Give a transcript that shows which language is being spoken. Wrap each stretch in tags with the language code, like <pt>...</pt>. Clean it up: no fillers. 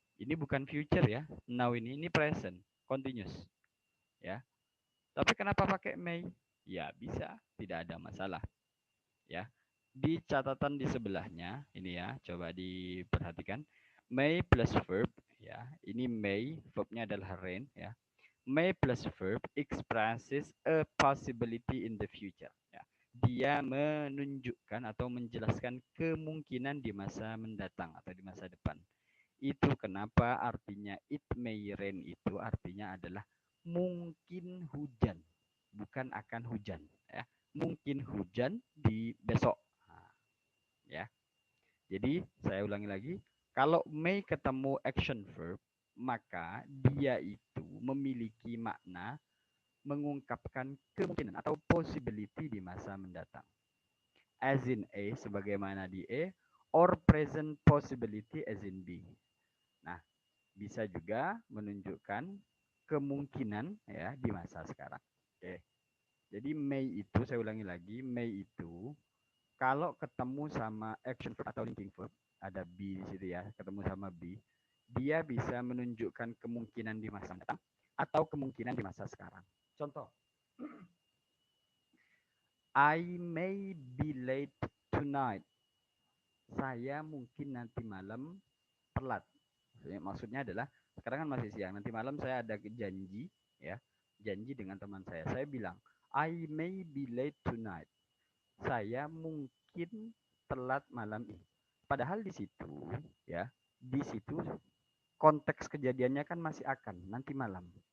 <id>Ini bukan future ya. Now ini present, continuous ya. Tapi kenapa pakai may? Ya bisa, tidak ada masalah ya. Di catatan di sebelahnya ini ya, coba diperhatikan. May plus verb ya. Ini may, verbnya adalah rain ya.</id> <en>May plus verb expresses a possibility in the future ya.</en> <id>Dia menunjukkan atau menjelaskan kemungkinan di masa mendatang atau di masa depan. Itu kenapa artinya</id> <en>it may rain</en> <id>itu artinya adalah mungkin hujan, bukan akan hujan ya. Mungkin hujan di besok. Nah, ya. Jadi saya ulangi lagi, kalau may ketemu action verb, maka dia itu memiliki makna mengungkapkan kemungkinan atau possibility di masa mendatang.</id> <en>As in A,</en> <id>sebagaimana di A,</id> <en>or present possibility as in B.</en> <id>Nah, bisa juga menunjukkan kemungkinan ya di masa sekarang. Oke. Jadi may itu, saya ulangi lagi, may itu kalau ketemu sama action verb atau linking verb, ada be di situ ya, ketemu sama be, dia bisa menunjukkan kemungkinan di masa mendatang atau kemungkinan di masa sekarang. Contoh,</id> <en>I may be late tonight.</en> <id>Saya mungkin nanti malam telat. Maksudnya adalah sekarang kan masih siang, nanti malam saya ada janji ya, janji dengan teman saya. Saya bilang,</id> <en>I may be late tonight.</en> <id>Saya mungkin telat malam ini. Padahal di situ ya, di situ konteks kejadiannya kan masih akan nanti malam.</id>